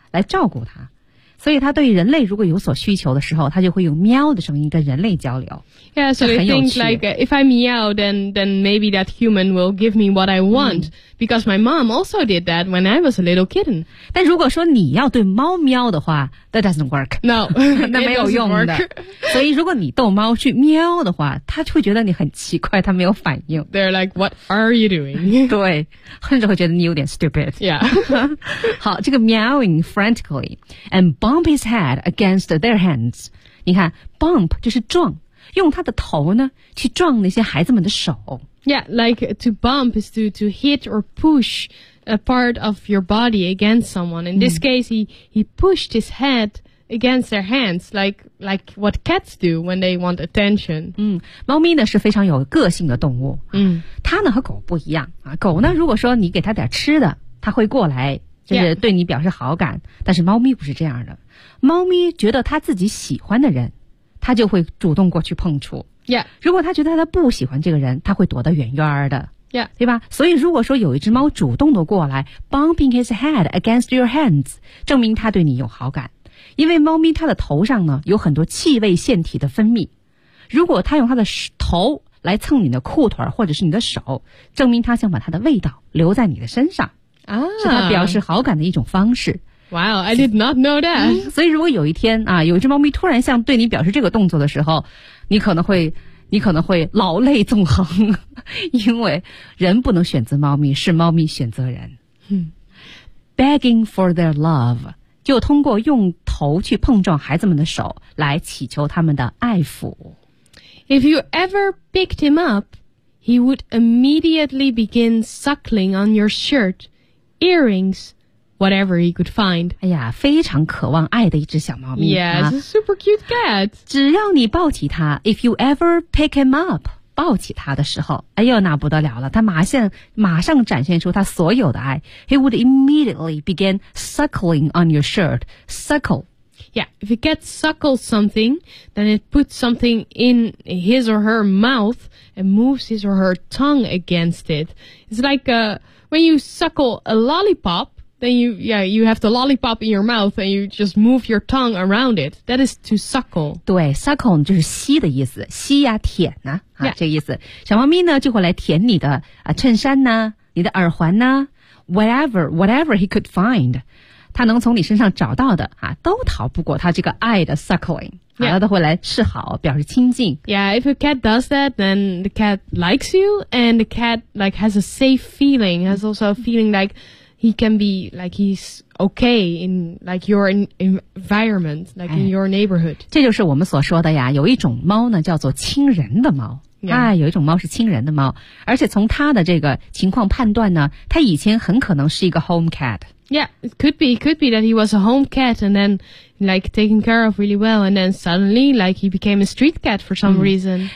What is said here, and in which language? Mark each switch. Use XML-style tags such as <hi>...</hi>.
<zh>来照顾它。所以他对人类如果有所需求的时候他就会用喵的声音跟人类交流</zh> <en>Yeah, so they think like if I meow then maybe that human will give me what I want、嗯、because my mom also did that when I was a little kitten</en> <zh>但如果说你要对猫喵的话</zh> <en>that doesn't work No,</en> <zh>那没有用的所以如果你逗猫去喵的话他会觉得你很奇怪他没有反应</zh> <en>They're like, what are you doing?</en> <zh>对甚至会觉得你有点 stupid</zh> <en>Yeah</en> <zh>好这个</zh> <en>meowing frantically andBump his head against their hands.</en> <zh>你看 ,bump 就是撞用他的头呢去撞那些孩子们的手。</zh> <en>Yeah, like to bump is to hit or push a part of your body against someone. In this case, he pushed his head against their hands, like what cats do when they want attention.</en> <zh>嗯猫咪呢是非常有个性的动物。嗯它呢和狗不一样。狗呢如果说你给它点吃的它会过来。就是对你表示好感、</zh> <en>yeah.</en> <zh>但是猫咪不是这样的猫咪觉得它自己喜欢的人它就会主动过去碰触、</zh> <en>yeah.</en> <zh>如果它觉得它不喜欢这个人它会躲得远远的、</zh> <en>yeah.</en> <zh>对吧所以如果说有一只猫主动的过来</zh> <en>bumping his head against your hands</en> <zh>证明它对你有好感因为猫咪它的头上呢有很多气味腺体的分泌如果它用它的头来蹭你的裤腿或者是你的手证明它想把它的味道留在你的身上啊、是它表示好感的一种方式</zh> <en>Wow, I did not know that、嗯、</en> <zh>所以如果有一天啊，有一只猫咪突然像对你表示这个动作的时候你可能会老泪纵横因为人不能选择猫咪是猫咪选择人、 hmm.</zh> <en>Begging for their love</en> <zh>就通过用头去碰撞孩子们的手来祈求他们的爱抚</zh> <en>If you ever picked him up He would immediately begin suckling on your shirtEarrings, whatever he could find.</en> <zh>哎呀，非常渴望爱的一只小猫咪。</zh> <en>Yeah, it's a super cute cat.</en> <zh>只要你抱起它 ,</zh> <en>if you ever pick him up,</en> <zh>抱起它的时候，哎呦，那不得了了，它马上展现出它所有的爱。</zh> <en>He would immediately begin suckling on your shirt. Suckle. Yeah, if he gets suckled something, then it puts something in his or her mouth and moves his or her tongue against it. It's like a...When you suckle a lollipop, then you have the lollipop in your mouth and you just move your tongue around it. That is to suckle.</en> <zh>对 ,suckle 就是吸的意思吸呀、啊、舔呐、啊</zh> <en>yeah.</en> <zh>啊、这意思。小猫咪呢就会来舔你的、啊、衬衫呐、啊、你的耳环呐、啊、</zh> <en>whatever he could find.</en> <zh>他能从你身上找到的、啊、都逃不过他这个爱的 suckling。</zh> <en>Yeah.</en> <zh>他都会来示好表示亲近。</zh> <en>Yeah, if a cat does that, then the cat likes you, and the cat, like, has a safe feeling, has also a feeling like he can be, like, he's okay in, like, your environment, like,、哎、in your neighborhood.</en> <zh>这就是我们所说的呀，有一种猫呢，叫做亲人的猫。</zh> <en>Yeah.</en> <zh>啊，有一种猫是亲人的猫，而且从它的这个情况判断呢，它以前很可能是一个 home cat。</zh> <en>Yeah, it could be that he was a home cat and then like taken care of really well and then suddenly like he became a street cat for some reason.</en>